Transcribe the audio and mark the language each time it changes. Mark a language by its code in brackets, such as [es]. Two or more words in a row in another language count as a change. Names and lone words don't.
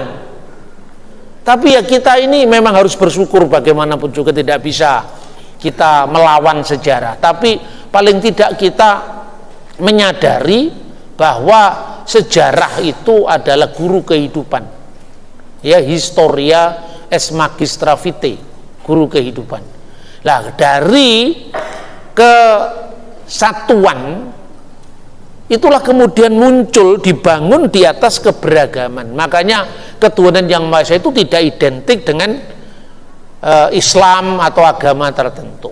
[id] Tapi ya kita ini memang harus bersyukur, bagaimanapun juga tidak bisa kita melawan sejarah. Tapi paling tidak kita menyadari bahwa sejarah itu adalah guru kehidupan. Ya, [la] historia es magistra vitae, [id] guru kehidupan. Nah, dari kesatuan itulah kemudian muncul, dibangun di atas keberagaman. Makanya ketuhanan yang Maha Esa itu tidak identik dengan Islam atau agama tertentu.